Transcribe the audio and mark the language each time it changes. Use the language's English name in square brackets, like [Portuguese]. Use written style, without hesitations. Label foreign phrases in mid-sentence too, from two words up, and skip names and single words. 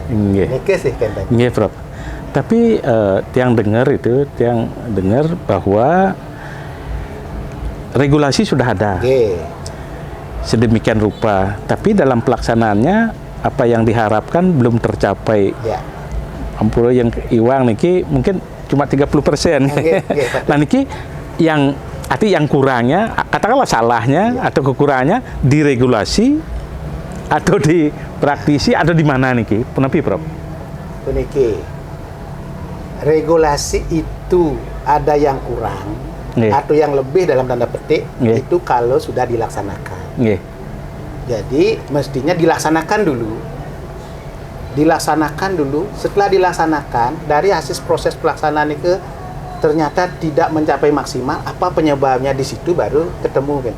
[Indonesian] Nike sih kan. Prof. Tapi tiang dengar bahwa regulasi sudah ada. Sedemikian rupa, tapi dalam pelaksanaannya apa yang diharapkan belum tercapai. Ampura yang Iwang niki mungkin cuma 30%. Nah niki yang kurangnya, katakanlah salahnya atau kekurangannya di regulasi atau di praktisi atau di mana niki? Penepi, Prof? Niki, regulasi itu ada yang kurang atau yang lebih dalam tanda petik itu kalau sudah dilaksanakan. Jadi mestinya dilaksanakan dulu. Setelah dilaksanakan, dari hasil proses pelaksanaan itu ternyata tidak mencapai maksimal, apa penyebabnya, di situ baru ketemu, gitu.